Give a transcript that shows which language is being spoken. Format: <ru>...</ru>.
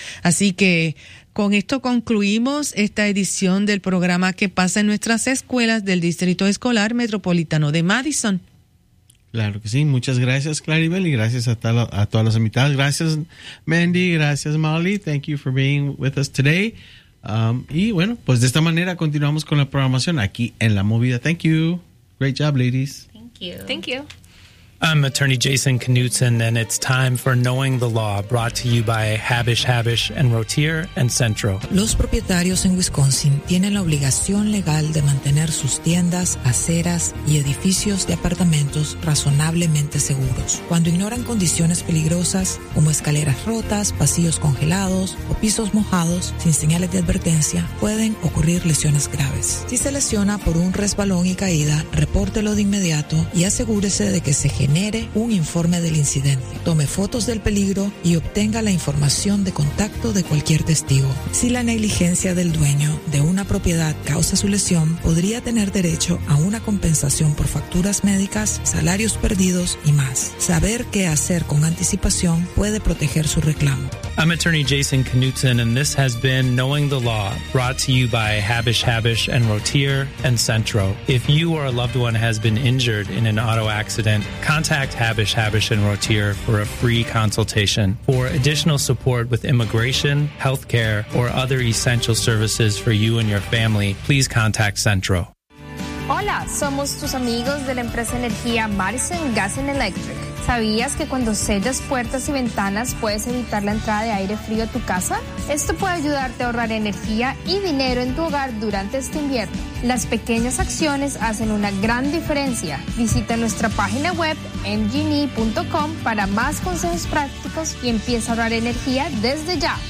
<es>Así que con esto concluimos esta edición del programa que pasa en nuestras escuelas del Distrito Escolar Metropolitano de Madison. Claro que sí. Muchas gracias, Claribel, y gracias a todas las invitadas. Gracias, Mandy. Gracias, Molly.</es> <en>Thank you for being with us today.</en> <es>Y bueno, pues de esta manera continuamos con la programación aquí en La Movida.</es> <en>Thank you. Great job, ladies. Thank you. Thank you. I'm attorney Jason Knutson, and it's time for Knowing the Law, brought to you by Habish Habish and Rotier and Centro.</en> <es>Los propietarios en Wisconsin tienen la obligación legal de mantener sus tiendas, aceras y edificios de apartamentos razonablemente seguros. Cuando ignoran condiciones peligrosas como escaleras rotas, pasillos congelados o pisos mojados sin señales de advertencia, pueden ocurrir lesiones graves. Si se lesiona por un resbalón y caída, repórtelo de inmediato y asegúrese de que se genere un informe del incidente. Tome fotos del peligro y obtenga la información de contacto de cualquier testigo. Si la negligencia del dueño de una propiedad causa su lesión, podría tener derecho a una compensación por facturas médicas, salarios perdidos y más. Saber qué hacer con anticipación puede proteger su reclamo.</es> <en>I'm attorney Jason Knutson, and this has been Knowing the Law, brought to you by Habish Habish and Rotier and Centro. If you or a loved one has been injured in an auto accident, contact Habish Habish and Rotier for a free consultation. For additional support with immigration, health care, or other essential services for you and your family, please contact Centro.</en> <es>Hola, somos tus amigos de la empresa Energía Madison Gas and Electric. ¿Sabías que cuando sellas puertas y ventanas puedes evitar la entrada de aire frío a tu casa? Esto puede ayudarte a ahorrar energía y dinero en tu hogar durante este invierno. Las pequeñas acciones hacen una gran diferencia. Visita nuestra página web mgne.com para más consejos prácticos y empieza a ahorrar energía desde ya.</es>